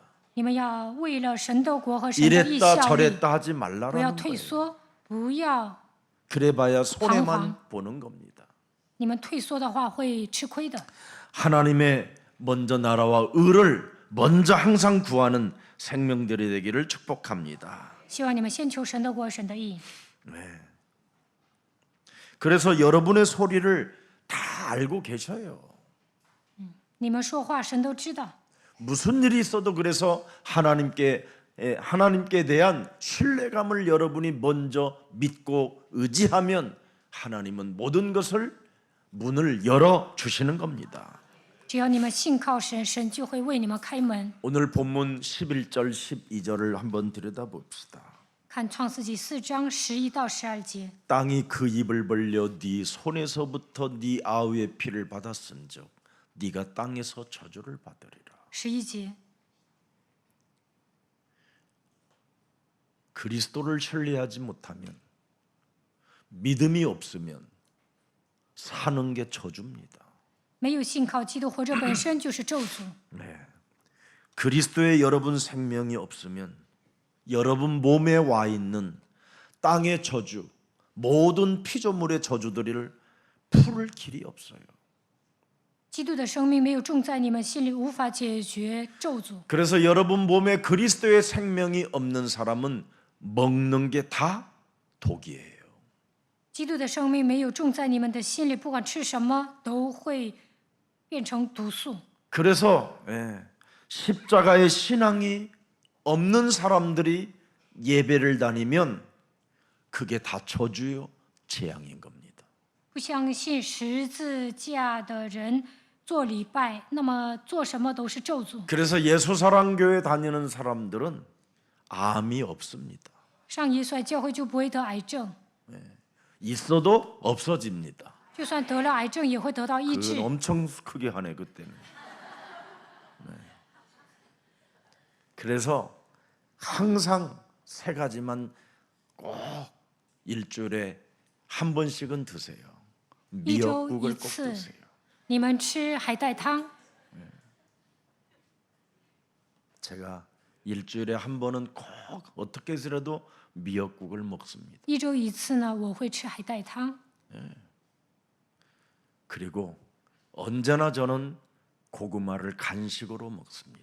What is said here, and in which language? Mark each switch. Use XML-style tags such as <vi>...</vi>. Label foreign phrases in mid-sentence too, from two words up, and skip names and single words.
<zh>你们要为了神的国和神的义</zh> <ko>이랬다</ko> <zh>效力，</zh> <ko>저랬다 하지</ko> <zh>不要</zh> <ko>말라라는</ko> <zh>退</zh> <ko>거예요.</ko> <zh>缩，不要</zh> <ko>그래봐야 손해만 방황. 보는 겁니다.</ko> <zh>你们退缩的话会吃亏的。</zh> <ko>하나님의 먼저 나라와 의를 먼저 항상 구하는 생명들이 되기를 축복합니다.</ko> <zh>希望你们先求神的国、神的义。</zh> <ko>그래서 여러분의 소리를 다 알고 계셔요.</ko> <zh>你们说话，神都知道。</zh> <ko>무슨 일이 있어도 그래서 하나님께 대한 신뢰감을 여러분이 먼저 믿고 의지하면 하나님은 모든 것을 문을 열어 주시는 겁니다.</ko> <zh>只要你们信靠神，神就会为你们开门。</zh> <ko>오늘 본문 11절 12절을 한번 들여다봅시다.</ko> <zh>看创世纪4章11到12节，</zh> <ko>땅이 그 입을 벌려 네 손에서부터 네 아우의 피를 받았은즉 네가 땅에서 저주를 받으리라.</ko> <zh>11节，</zh> <ko>그리스도를 신뢰하지 못하면 믿음이 없으면 사는 게 저주입니다.</ko> <zh>没有信靠基督，活着本身就是咒诅。</zh> <ko>네. 그리스도의 여러분 생명이 없으면 여러분 몸에 와 있는 땅의 저주, 모든 피조물의 저주들을 풀을 길이 없어요.</ko> <zh>基督的生命没有种在你们心里，无法解决咒诅。</zh> <ko>그래서 여러분 몸에 그리스도의 생명이 없는 사람은 먹는 게 다 독이에요.</ko> <zh>基督的生命没有种在你们的心里，不管吃什么都会变成毒素。</zh> <ko>그래서 십자가의 신앙이 없는 사람들이 예배를 다니면 그게 다 저주요 재앙인 겁니다.</ko> <zh>不相信十字架的人做礼拜，那么做什么都是咒诅。</zh> <ko>그래서 예수사랑교회 다니는 사람들은 암이 없습니다.</ko> <zh>上耶稣爱教会就不会得癌症，</zh> <ko>있어도 없어집니다.</ko> <zh>就算得了癌症也会得到医</zh> <ko>그건</ko> <zh>治。</zh> <ko>엄청 크게 하네 그때는. 그래서 항상 세 가지만 꼭 일주일에 한 번씩은 드세요. 미역국을 꼭 일주일 드세요.</ko> <zh>你们吃海带汤，</zh> <ko>제가 일주일에 한 번은 꼭 어떻게 해서라도 미역국을 먹습니다.</ko> <zh>一周一次呢，我会吃海带汤。</zh> <ko>그리고 언제나 저는 고구마를 간식으로 먹습니다.</ko>